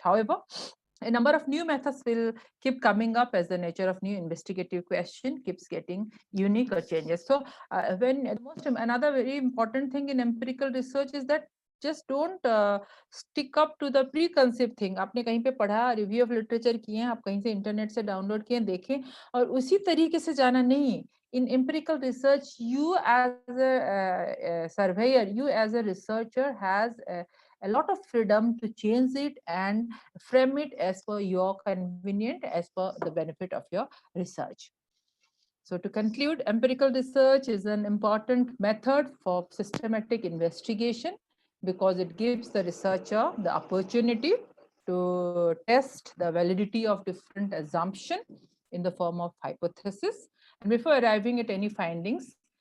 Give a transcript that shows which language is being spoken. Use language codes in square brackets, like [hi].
[en] However, a number of new methods will keep coming up as the nature of new investigative question keeps getting unique or changes. So another very important thing in empirical research is that just don't stick up to the preconceived thing. [hi] आपने कहीं पे पढ़ा, review of literature किए हैं, आप कहीं से internet से डाउनलोड किए, देखें और उसी तरीके से जाना नहीं. [en] In empirical research, you as a surveyor, you as a researcher has a lot of freedom to change it and frame it as per your convenient, as per the benefit of your research. So to conclude, empirical research is an important method for systematic investigation because it gives the researcher the opportunity to test the validity of different assumptions in the form of hypothesis, and before arriving at any findings.